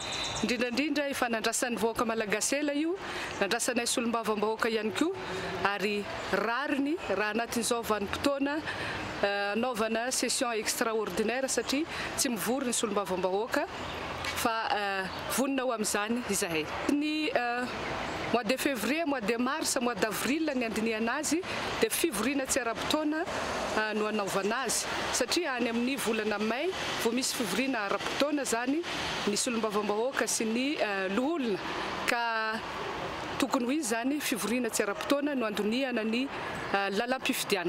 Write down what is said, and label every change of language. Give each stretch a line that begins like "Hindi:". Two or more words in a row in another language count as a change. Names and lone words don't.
Malagasy: Indrindrandrindra efa nandrasan'ny vahoaka malagasy ela io, nandrasanay solombavam-bahoaka ihany koa ary rariny raha anatin'izao vanim-potoana anaovana
French: session extraordinaire
Malagasy: satria tsy mivory ny solombavam-bahoaka fa vonina ho amin'izany izahay. Ny
French: mois de février, mois de mars, mois d'avril
Malagasy: ny andinihana azy dia fivoriana tsy ara-potoana no anaovana azy satria any amin'ny volana may vao misy fivoriana ara-potoana zany ny solombavam-bahoaka sy ny loholona ka tokony ho izy zany fivoriana tsy ara-potoana no andoniana ny lalam-pifidianana.